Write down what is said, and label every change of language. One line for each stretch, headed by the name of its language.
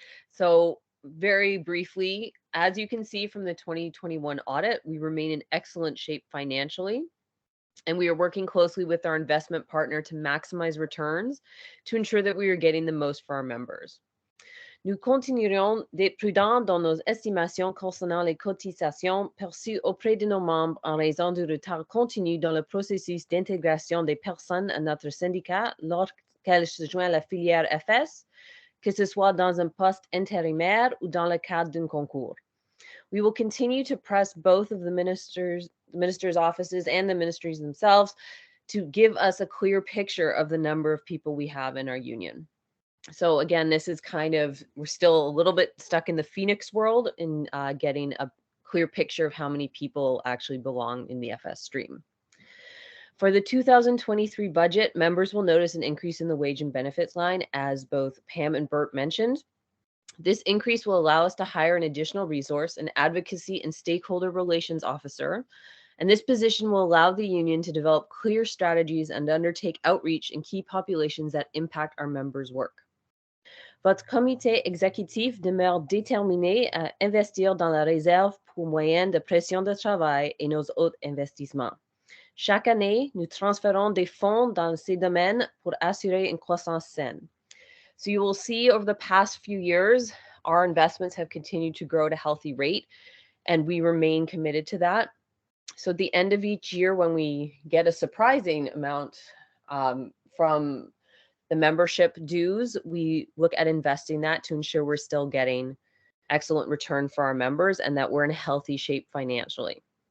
English: So very briefly, as you can see from the 2021 audit, we remain in excellent shape financially, and we are working closely with our investment partner to maximize returns to ensure that we are getting the most for our members.
French: Nous continuerons d'être prudents dans nos estimations concernant les cotisations perçues auprès de nos membres en raison du retard continu dans le processus d'intégration des personnes à notre syndicat lorsqu'elles se joignent à la filière FS, que ce soit dans un poste intérimaire ou dans le cadre d'un concours.
English: We will continue to press both of the ministers' offices and the ministries themselves to give us a clear picture of the number of people we have in our union. So again, this is kind of, we're still a little bit stuck in the Phoenix world in getting a clear picture of how many people actually belong in the FS stream. For the 2023 budget, members will notice an increase in the wage and benefits line, as both Pam and Bert mentioned. This increase will allow us to hire an additional resource, an advocacy and stakeholder relations officer, and this position will allow the union to develop clear strategies and undertake outreach in key populations that impact our members' work.
French: Votre comité exécutif demeure déterminé à investir dans la réserve pour moyens de pression de travail et nos autres investissements. Chaque année, nous transférons des fonds dans ces domaines pour assurer une croissance saine.
English: So you will see over the past few years, our investments have continued to grow at a healthy rate, and we remain committed to that. So at the end of each year, when we get a surprising amount from the membership dues, we look at investing that to ensure we're still getting excellent return for our members and that we're in healthy shape financially.